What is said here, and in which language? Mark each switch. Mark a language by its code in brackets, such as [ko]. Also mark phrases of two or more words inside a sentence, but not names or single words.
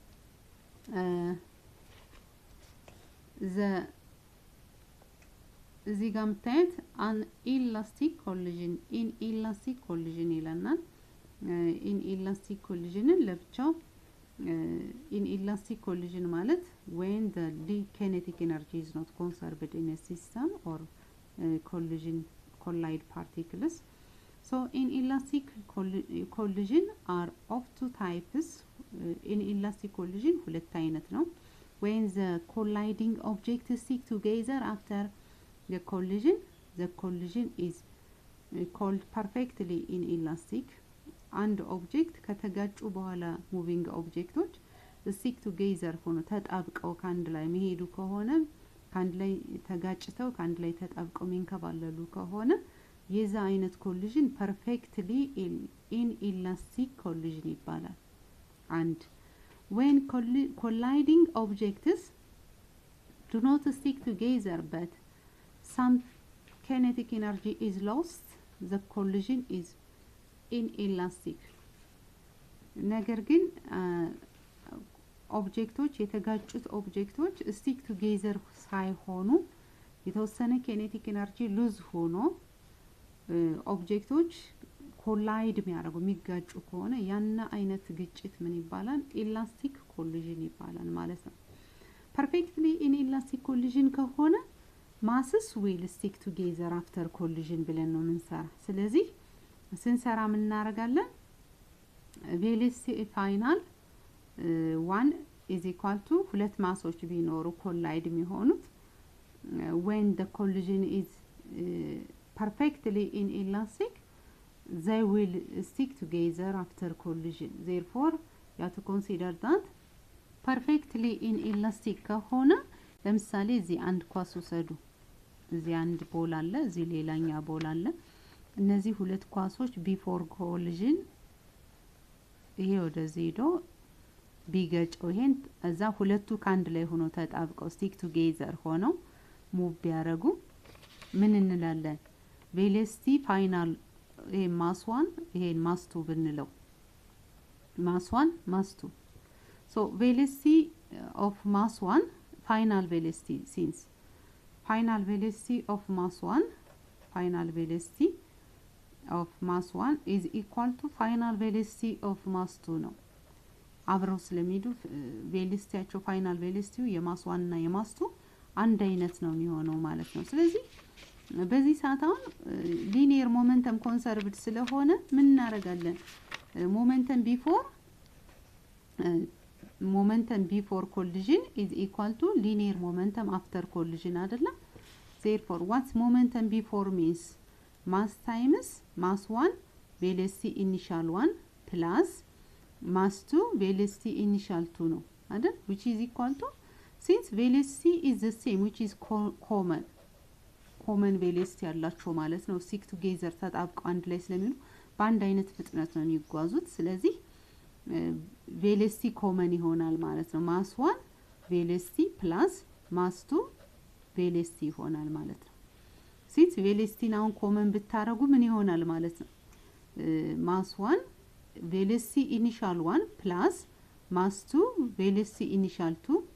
[am] እዚህ ጋር የምታዩት [en] an elastic collision ይለናል። inelastic collisionን ለብቻው inelastic collision ማለት when the kinetic energy is not conserved in a system or collide particles. So inelastic collision are of two types. Inelastic collision [am] ሁለት አይነት ነው። [en] When the colliding objects stick together after the collision is called perfectly inelastic [am] አንድ ኦብጀክት ከተጋጩ በኋላ [en] moving objects stick together [am] ሆኖ ተጣብቀው ካንድ ላይ መሄዱ ከሆነ ካንድ ላይ ተጋጭተው ካንድ ላይ ተጣብቀው መንከባለሉ ከሆነ የዛ አይነት ኮሊዥን [en] perfectly inelastic collision ይባላል and when colliding objects do not stick together but some kinetic energy is lost the collision is inelastic [am] ነገር ግን ኦብጀክቶች የተጋጩት ኦብጀክቶች [en] stick together [am] ሳይሆኑ የተወሰነ [en] kinetic energy lose [am] ሆኖ ኦብጀክቶች ኮላይድ የሚያደርጉ የሚጋጩ ከሆነ ያና አይነት ግጭት ምን ይባላል [en] elastic collision [am] ይባላል ማለት ነው [en] perfectly inelastic collision [am] ከሆነ [en] masses will stick together after collision [am] ብለን ነው እንሰራ ስለዚህ ስንሰራ ምን እናደርጋለን velocity [en] final 1 is equal to [am] ሁለት ማሶች ቢኖሩ ኮላይድ የሚሆኑት [en] when the collision is perfectly inelastic they will stick together after collision therefore you have to consider that perfectly inelastic [am] ከሆነ ለምሳሌ እዚህ አንድ ኳስ ወሰዱ እዚህ አንድ ቦል አለ እዚህ ሌላኛ ቦል አለ እነዚህ ሁለት ኳሶች [en] before collision [am] ይሄ ወደዚህ ሄዶ ቢገጨው ይሄን እዛ ሁለቱ ካንድ ላይ ሆኖ ተጣብቀው [en] stick together [am] ሆነው ሙቭ ቢያረጉ ምን እንላለን [en] velocity final [am] ይሄ [en] mass 1 [am] ይሄን [en] mass 2 [am] ብንለው [en] mass 1 mass 2 so velocity of mass 1 final velocity since final velocity of mass 1 final velocity of mass 1 is equal to final velocity of mass 2 [am] ነው አብረው ስለሚሄዱ ቬሎሲቲያቸው [en] final velocity [am] የማስ 1 እና የማስ 2 አንድ አይነት ነው የሚሆነው ማለት ነው ስለዚህ በዚህ ሰዓት አሁን [en] linear momentum conserved [am] ስለሆነ ምን እናደርጋለን [en] momentum before collision is equal to linear momentum after collision አይደለም therefore what's momentum before means mass times mass 1 velocity initial 1 plus mass 2 velocity initial 2 [am] ነው አይደል [en] which is equal to since velocity is the same which is common velocity [am] ያላቸው ማለት ነው [en] stick together [am] ተጣብቀው አንድ ላይ ስለሚሆኑ በአንድ አይነት ፍጥነት ነው የሚጓዙት ስለዚህ [en] velocity common [am] ይሆናል ማለት ነው [en] mass 1 velocity plus mass 2 velocity [am] ይሆናል ማለት ነው [en] since velocity now common [am] ብታረጉ ምን ይሆናል ማለት ነው [en] mass 1 velocity initial 1 plus mass 2 velocity initial 2